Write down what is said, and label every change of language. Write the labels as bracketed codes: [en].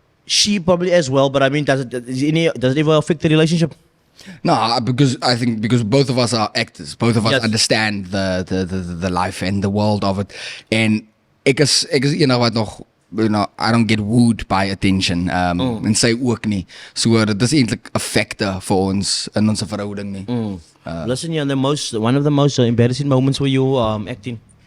[en] She probably as well, but I mean, does it ever affect the relationship? No, because both of us are actors. Both of us understand the life and the world of it. And [af] ek is wat nog. [en] I don't get wooed by attention. [af] En sy ook nie. So dit is eintlik 'n factor vir ons in ons verhouding nie. [en] Listen, one of the most embarrassing moments for you acting.